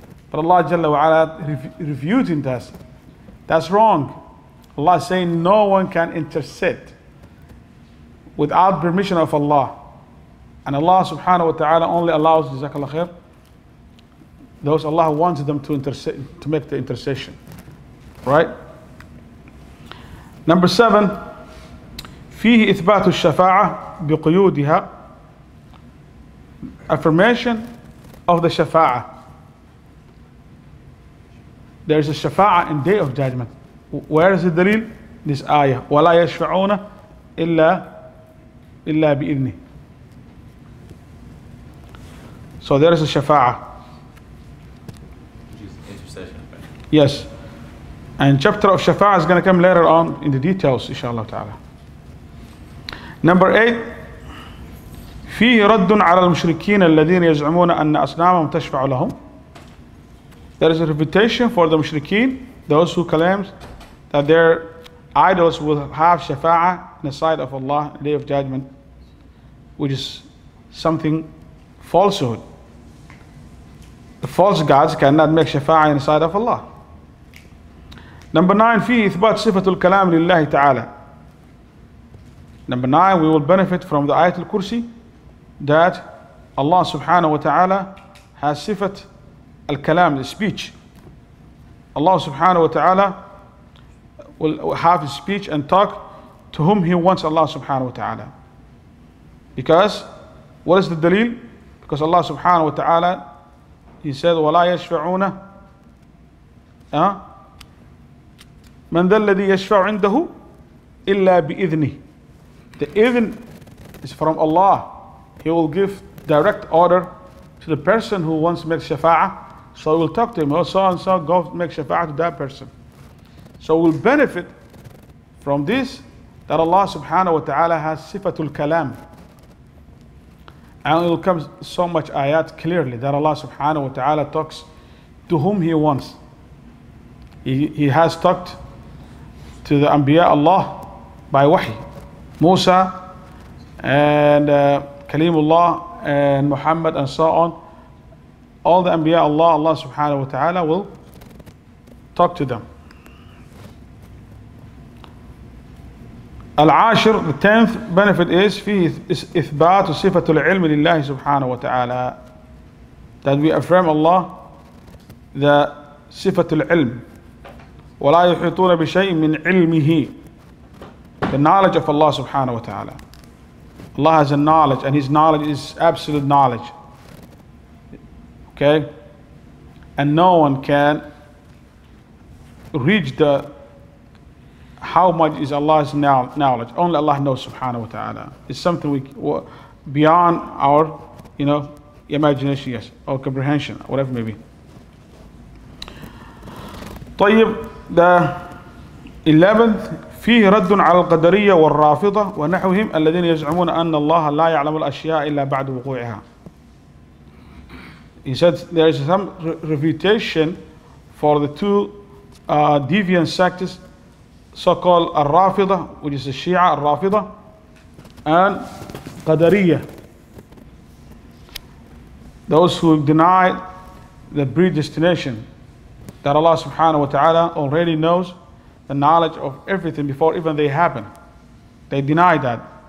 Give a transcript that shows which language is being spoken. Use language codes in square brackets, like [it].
[en] But Allah Jalla wa ala refuting us. That's wrong. Allah is saying no one can intercede without permission of Allah. And Allah subhanahu wa ta'ala only allows, jazakallah khair, those Allah wants them to intercede, to make the intercession. Right? Number 7, [ar] فيه إثبات الشفاعة بقيودها. [en] Affirmation of the shafa'ah. There is a shafa'ah in day of judgment. Where is the dalil? This ayah. [ar] وَلَا يَشْفَعُونَ إِلَّا بِإِذْنِهِ. [en] So there is a shafa'ah. Intercession. Yes. And chapter of shafa'ah is going to come later on in the details, inshallah ta'ala. Number 8. [ar] فيه رد على المشركين الذين يزعمون أن أصنامهم تشفع لهم. [en] There is a refutation for the mushrikeen, those who claim that their idols will have shafa'ah in the sight of Allah on the day of judgment, which is something falsehood. The false gods cannot make shafa'ah in the sight of Allah. Number 9, [ar] فيه إثبات صفة الكلام لله تعالى. [en] Number 9, we will benefit from the Ayat al-Kursi that Allah subhanahu wa ta'ala has sifat al-kalam, the speech. Allah subhanahu wa ta'ala will have his speech and talk to whom he wants, Allah subhanahu wa ta'ala. Because, what is the dalil? Because Allah subhanahu wa ta'ala, he said, [ar] وَلَا يَشْفَعُونَ مَنْ ذَا الَّذِي يَشْفَعُ عِنْدَهُ إِلَّا بِإِذْنِهِ. [en] The idhn is from Allah. He will give direct order to the person who wants to make shafa'ah. So he will talk to him, oh, so and so, go make shafa'ah to that person. So we'll benefit from this, that Allah subhanahu wa ta'ala has sifatul kalam. And it will come so much ayat clearly that Allah subhanahu wa ta'ala talks to whom he wants. He has talked to the Anbiya Allah by wahi. Musa and Kalimullah and Muhammad and so on. All the Anbiya Allah subhanahu wa ta'ala will talk to them. [ar] Al-Ashir, [en] the 10th benefit is [ar] فيه إثبات صفة العلم لله سبحانه وتعالى. [en] That we affirm Allah the صفة العلم. [ar] ولا يحيطون بشيء من علمه. [en] The knowledge of Allah subhanahu wa ta'ala. Allah has a knowledge, and his knowledge is absolute knowledge. Okay? And no one can reach how much is Allah's knowledge. Only Allah knows subhanahu wa ta'ala. It's something beyond our, imagination, yes, or comprehension, whatever it may be. [ar] طيب, [en] the 11th, [ar] فيه رد على القدرية والرافضة ونحوهم الذين يزعمون أن الله لا يعلم الأشياء إلا بعد وقوعها. [en] He said there is some refutation for the two deviant sects, so-called Al-Rafida, which is the Shia Al-Rafida, and Qadariyah, those who deny the predestination, that Allah subhanahu wa ta'ala already knows the knowledge of everything before even they happen. They deny that.